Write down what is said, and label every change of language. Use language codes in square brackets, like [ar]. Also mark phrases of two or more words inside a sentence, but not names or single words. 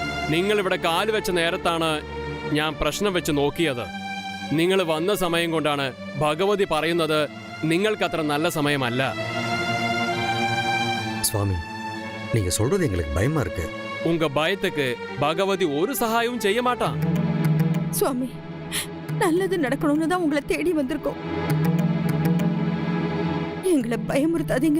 [ml] നിങ്ങൾ ഇവിടെ കാല് വെച്ച നേരത്താണ് ഞാൻ പ്രശ്നം വെച്ച് നോക്കിയത്. നിങ്ങൾ വന്ന സമയം കൊണ്ടാണ് ഭഗവതി പറയുന്നത് നിങ്ങൾക്കത്ര நல்ல സമയമല്ല. [ta] சுவாமி, நீங்க சொல்றது எங்களுக்கு பயமா இருக்கு. உங்க பயத்துக்கு பகவதி ஒரு சகாயமும் செய்ய மாட்டா. சுவாமி, நல்லது நடக்கணும்னு தான் உங்களை தேடி வந்திருக்கோம். எங்களை பயமுறுத்தாதீங்க.